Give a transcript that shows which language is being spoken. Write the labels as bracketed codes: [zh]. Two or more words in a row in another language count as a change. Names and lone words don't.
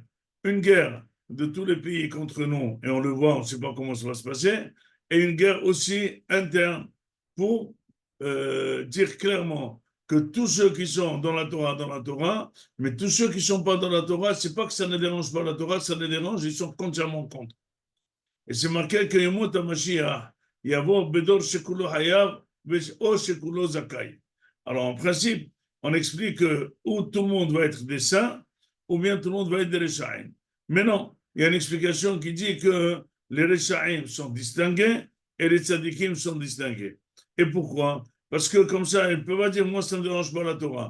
[fr] Une guerre de tous les pays contre nous, et on le voit, on ne sait pas comment ça va se passer, et une guerre aussi interne pour dire clairement que tous ceux qui sont dans la Torah, mais tous ceux qui ne sont pas dans la Torah, ce n'est pas que ça ne dérange pas la Torah, ça les dérange, ils sont entièrement contre. Et c'est marqué que [he] ימות המשיח, יבוא בדור שכולו חייב, או שכולו זכאי. [fr] Alors en principe, on explique que ou tout le monde va être des saints, ou bien tout le monde va être des Rechaim. Mais non, il y a une explication qui dit que les Rechaim sont distingués et les Tzadikim sont distingués. Et pourquoi? Parce que comme ça, ils ne peuvent pas dire, moi, ça ne me dérange pas la Torah.